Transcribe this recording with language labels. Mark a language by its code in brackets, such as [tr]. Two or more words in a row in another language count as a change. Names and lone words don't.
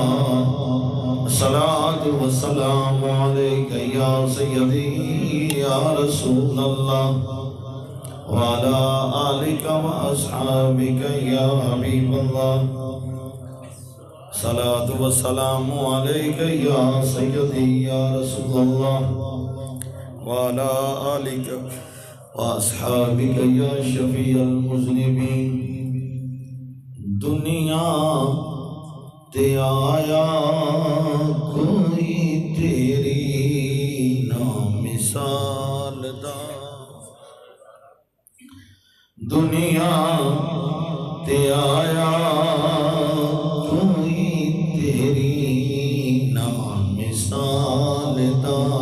[ar] الصلاة والسلام عليك يا سيدي يا رسول الله وعلى آلك وأصحابك يا حبيب الله. صلاة والسلام عليك يا سيدي يا رسول الله وعلى آلك وأصحابك يا شفيع المذنبين. [pa] دنیا تے آیا کوئی تیری نا مثال دا. دنیا تے آیا کوئی تیری نا مثال دا.